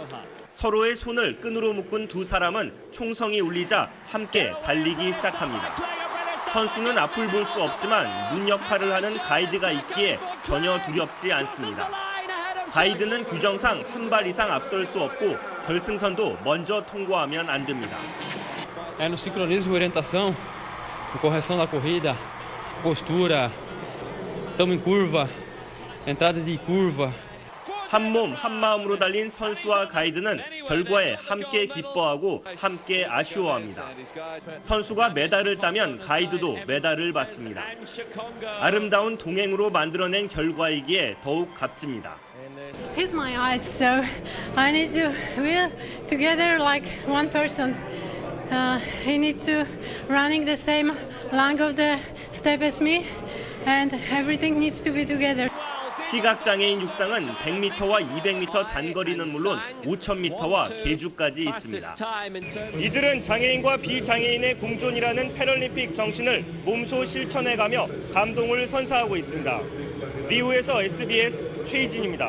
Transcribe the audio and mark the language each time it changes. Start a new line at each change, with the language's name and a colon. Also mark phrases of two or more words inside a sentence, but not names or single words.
Korean: 서로의 손을 끈으로 묶은 두 사람은 총성이 울리자 함께 달리기 시작합니다. 선수는 앞을 볼 수 없지만 눈 역할을 하는 가이드가 있기에 전혀 두렵지 않습니다. 가이드는 규정상 한 발 이상 앞설 수 없고 결승선도 먼저 통과하면 안 됩니다.
Portuguese: No sincronismo, orientação, correção da corrida, postura, estamos em curva, entrada de curva.
Korean: 한 몸 한 마음으로 달린 선수와 가이드는 결과에 함께 기뻐하고 함께 아쉬워합니다. 선수가 메달을 따면 가이드도 메달을 받습니다. 아름다운 동행으로 만들어낸 결과이기에 더욱 값집니다.
English: He's my eyes, so I need to we're together like one person. He needs to running the same length of the step as me, and everything needs to be together.
Korean: 시각장애인 육상은 100m와 200m 단거리는 물론 5000m와 계주까지 있습니다. 이들은 장애인과 비장애인의 공존이라는 패럴림픽 정신을 몸소 실천해가며 감동을 선사하고 있습니다. 리우에서 SBS 최희진입니다.